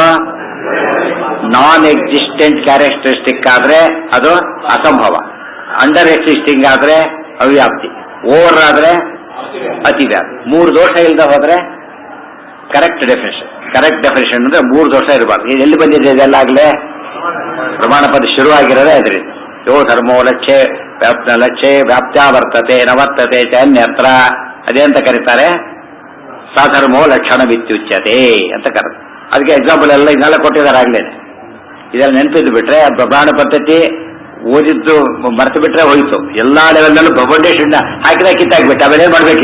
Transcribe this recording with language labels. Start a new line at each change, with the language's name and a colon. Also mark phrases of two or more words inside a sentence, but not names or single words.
English: non existent characteristic
Kannada: ಆದ್ರೆ ಅದು ಅಸಂಭವ,
English: under existing
Kannada: ಆದ್ರೆ ಅವ್ಯಾಪ್ತಿ, ಓವರ್ ಆದ್ರೆ ಅತಿವ್ಯಾಪ್ತಿ. ಮೂರು ದೋಷ ಇಲ್ಲದೆ ಹೋದ್ರೆ
English: correct definition. correct definition
Kannada: ಅಂದ್ರೆ ಮೂರು ದೋಷ ಇರಬಾರ್ದು. ಎಲ್ಲಿ ಬಂದಿದೆ ಇದೆಲ್ಲ ಆಗ್ಲೇ? ಪ್ರಮಾಣ ಪದ ಶುರುವಾಗಿರೋದೇ ಅದರಿಂದ.
Sanskrit: यो धर्मो लक्ष्य लक्ष्य व्याप्त्या वर्तते न वर्तते च अन्यत्र.
Kannada: ಅದೇಂತ ಕರೀತಾರೆ?
Sanskrit: साधर्मो लक्षण वित्युच्यते
Kannada: ಅಂತ ಕರೀತಾರೆ. ಅದಕ್ಕೆ ಎಕ್ಸಾಂಪಲ್ ಎಲ್ಲ ಇದನ್ನೆಲ್ಲ ಕೊಟ್ಟಿದ್ದಾರೆ ಆಗ್ಲೇನೆ. ಇದೆಲ್ಲ ನೆನಪಿದ್ದು ಬಿಟ್ರೆ ಪ್ರಮಾಣ ಪದ್ಧತಿ ಓದಿದ್ದು ಮರೆತು ಬಿಟ್ರೆ ಹೋಯ್ತು. ಎಲ್ಲಾ ಲೆವೆಲ್ನಲ್ಲೂ ಫೌಂಡೇಶನ್ ಹಾಕಿದ ಕಿತ್ತಾಕ್ಬಿಟ್ಟು ಆಮೇಲೆ ಮಾಡ್ಬೇಕು.